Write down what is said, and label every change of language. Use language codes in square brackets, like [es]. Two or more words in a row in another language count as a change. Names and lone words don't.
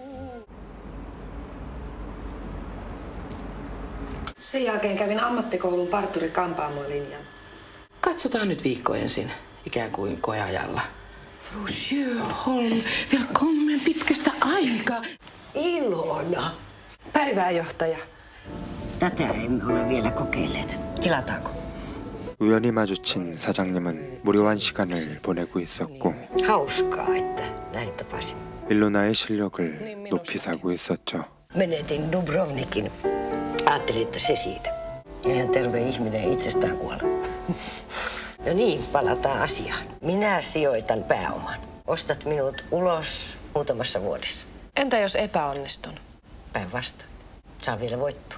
[fi] Sen jälkeen kävin ammattikoulun parturi-kampaamolinjan. Katsotaan nyt viikko ensin, ikään kuin koeajalla. Fru Sjöholm, välkommen pitkästä aikaa. Ilona. Päivääjohtaja. Tätä emme ole vielä kokeilleet. Tilataanko? [ko] 우연히 마주친 사장님은 무료한 시간을 보내고 있었고 [fi] Hauskaa, että näin tapasin. [ko] 일로나의 실력을 높이 사고 있었죠. [fi] Menetin Dubrovnikin. Ajattelin, että se siitä. Eihän terve ihminen itsestään kuole. No niin, palataan asiaan. Minä sijoitan pääoman. Ostat minut ulos muutamassa vuodessa. Entä jos epäonnistun? Päinvastoin. Saa vielä voittoa.